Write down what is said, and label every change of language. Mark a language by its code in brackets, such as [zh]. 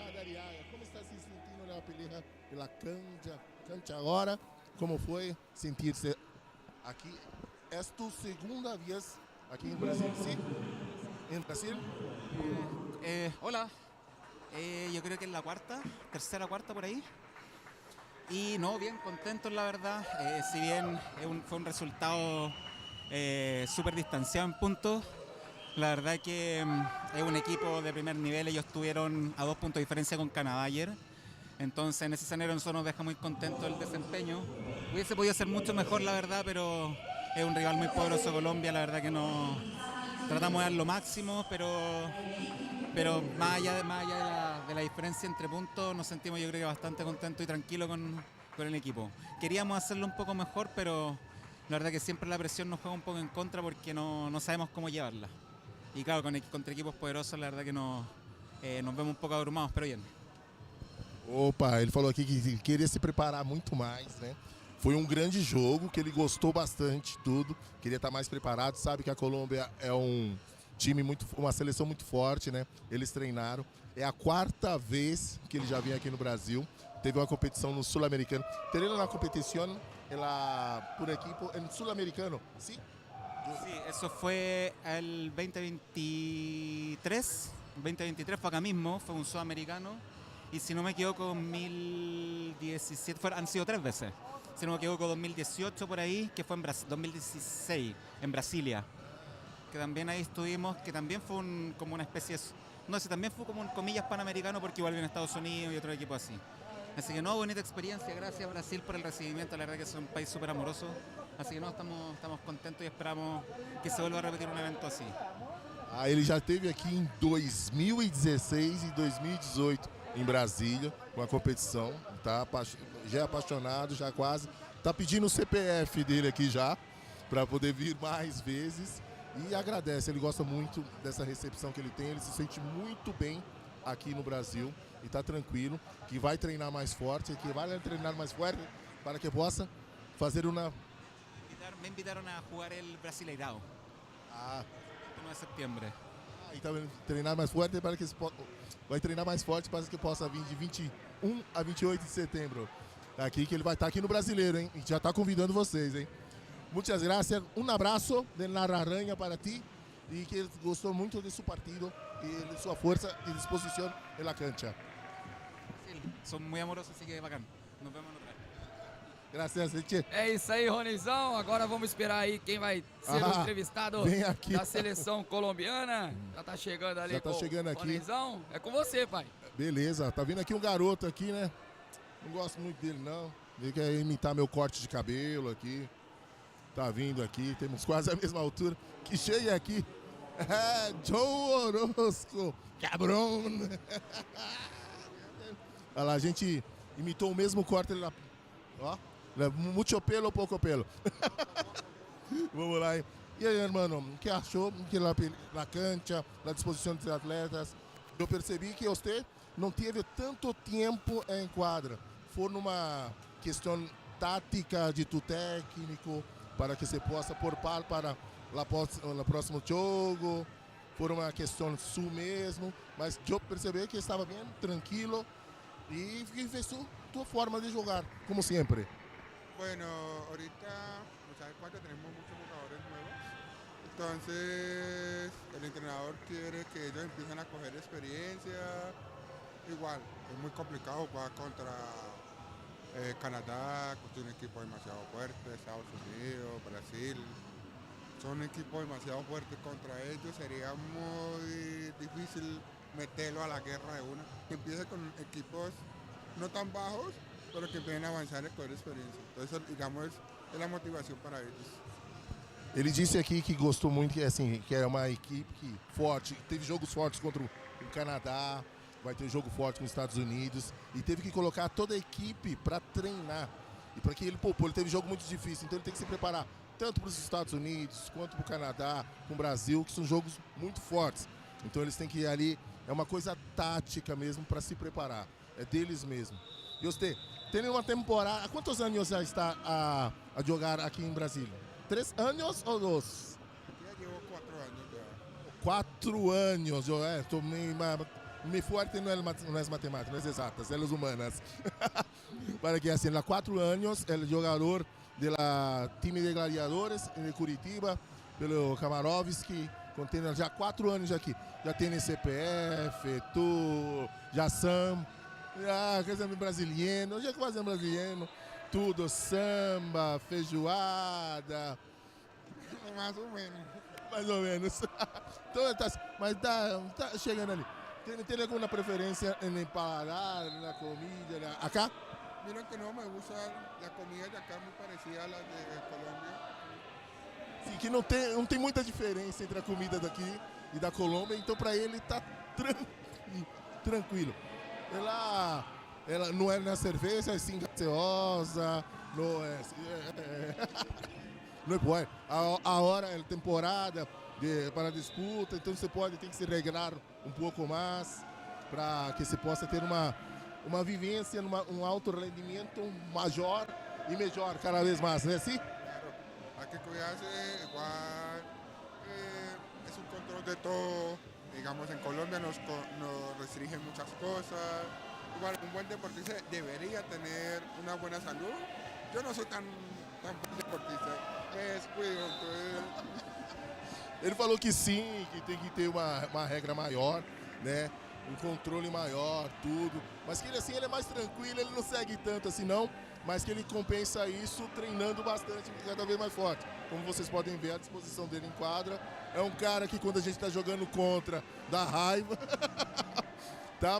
[pt] Madariaga, como está se sentindo na pelea pela cancha agora? Como foi sentir-se aqui? É tu segunda vez aqui em Brasil, [es] ¿sí? ¿En Brasil? Hola, yo creo que es la tercera, cuarta por ahí. Y no, bien contentos la verdad, si bien fue un resultado súper distanciado en puntos, la verdad que es un equipo de primer nivel, ellos estuvieron a 2 puntos de diferencia con Canadá ayer, entonces en ese escenario nosotros nos deja muy contentos el desempeño. Hubiese podido ser mucho mejor la verdad, pero es un rival muy poderoso Colombia, la verdad que no tratamos de dar lo máximo, pero más allá de la diferencia entre puntos, nos sentimos yo creo que bastante contentos y tranquilos con el equipo. Queríamos hacerlo un poco mejor, pero la verdad que siempre la presión nos juega un poco en contra porque no sabemos cómo llevarla. Y claro, contra equipos poderosos la verdad que nos vemos un pouco abrumados, pero bien. [pt] Opa, ele falou aqui que queria se preparar muito mais, né? Foi um grande jogo, que ele gostou bastante de tudo, queria estar mais preparado, sabe que a Colômbia é uma seleção muito forte, né? Eles treinaram. É a 4ª vez que ele já vem aqui no Brasil. Teve uma competição no Sul-Americano. Teremos uma competição por equipo en Sul-Americano, ¿sí? [es] Sí, eso fue el 2023. El 2023 fue acá mismo, fue un sudamericano. Y si no me equivoco, 2017, han sido 3 veces. Si no me equivoco, 2018 por ahí, que fue en 2016, en Brasilia. Que también ahí estuvimos, que también fue como una especie de... No sé, también fue como un comillas panamericano porque igual viene Estados Unidos y otro equipo así. Así que no, bonita experiencia, gracias Brasil por el recibimiento, la verdad que es un país súper amoroso. Así que no, estamos contentos y esperamos que se vuelva a repetir un evento así. [pt] Ele já esteve aqui em 2016 e 2018 em Brasília, com a competição. Já é apaixonado, já quase. Tá pedindo o CPF dele aqui já, para poder vir mais vezes. E agradece, ele gosta muito dessa recepção que ele tem, ele se sente muito bem aqui no Brasil e está tranquilo, que vai treinar mais forte, que vai treinar mais forte para que possa fazer uma... [es] Me invitaron a jugar el Brasileirão. [pt] 1 de setembro. E também treinar mais forte para que vai treinar mais forte para que possa vir de 21 a 28 de setembro. Aqui que ele vai estar aqui no Brasileiro, hein? E já está convidando vocês, hein? [es] Muchas gracias, un abrazo de la Aranha para ti y [pt] que gostou muito [es] de su partido y de su fuerza y disposición en la cancha. Sí, son muy amorosos, así que bacán. Nos vemos outra. Gracias, Eche. [pt] É isso aí, Ronizão. Agora vamos esperar aí quem vai ser o entrevistado da seleção colombiana. Já tá chegando ali com o Ronizão. É com você, pai. Beleza, tá vindo aqui um garoto aqui, né? Não gosto muito dele, não. Ele quer imitar meu corte de cabelo aqui. Tá vindo aqui, temos quase a mesma altura. Que chega aqui. Joe Orozco, cabrão. Olha lá, a gente imitou o mesmo corte lá. Ó, muito pelo, pouco pelo. Vamos lá. E aí, irmão, o que achou que na cancha, na disposição dos atletas? Eu percebi que você não teve tanto tempo em quadra. Foi numa questão tática de tu técnico, para que se possa poupar para o próximo jogo, por uma questão sua mesmo, mas eu percebi que estava bem tranquilo e fez tua forma de jogar, como sempre. [es] Bueno, ahorita, no sabes cuánto, tenemos muchos jugadores nuevos, entonces el entrenador quiere que ellos empiecen a coger experiencia. Igual, es muy complicado jugar contra Canadá, que tiene un equipo demasiado fuerte, Estados Unidos, Brasil, son equipos demasiado fuertes, contra ellos sería muy difícil meterlo a la guerra de una, que empiece con equipos no tan bajos, pero que empiecen a [pt] avançar e [es] coger experiencia. Entonces, digamos, es la [pt] motivação para eles. Ele disse aqui que gostou muito, que é uma equipe forte, teve jogos fortes contra o Canadá, vai ter jogo forte com os Estados Unidos e teve que colocar toda a equipe para treinar. E para que ele teve jogo muito difícil, então ele tem que se preparar tanto para os Estados Unidos quanto para o Canadá, com o Brasil, que são jogos muito fortes. Então eles têm que ir ali, é uma coisa tática mesmo para se preparar, é deles mesmo. E você, tem uma temporada, há quantos anos já está a jogar aqui em Brasília? 3 anos ou 2? [es] Ya llevo 4 años ya. [pt] 4 anos. [es] Estou me fuerte no es matemática, no es exatas, es las humanas. [pt] Para que assim, há 4 anos, é jogador da time de gladiadores de Curitiba, pelo Kamarovski, contém já 4 anos aqui. Já tem CPF, já samba, coisa brasileiro, já quase brasileiro, tudo, samba, feijoada. Mais ou menos. Mais ou menos. Então, mas tá chegando ali. [es] ¿Tiene alguna preferencia en el paladar, en la comida? ¿Acá? Mira que no me gusta la comida de acá, muy parecida a la de Colombia. [pt] Sim, que não tem muita diferença entre a comida daqui e da Colômbia, então para ele tá tranquilo. Ela não é na cerveja, é assim gaseosa, não é. Não é bom. A hora é temporada para a disputa, então você tem que se regrar um pouco mais para que você possa ter uma vivência, um alto rendimento maior e melhor cada vez mais, né? Sim? [es] Claro, hay que cuidarse, igual es un control de todo. Digamos, en Colombia nos restringen muchas cosas. Igual, un buen deportista debería tener una buena salud. Yo no soy tan buen deportista, me descuido, entonces... [pt] Ele falou que sim, que tem que ter uma regra maior, né? Um controle maior, tudo. Mas que ele é mais tranquilo, ele não segue tanto assim não, mas que ele compensa isso treinando bastante, cada vez mais forte. Como vocês podem ver, a disposição dele em quadra. É um cara que quando a gente está jogando contra, dá raiva. Tá?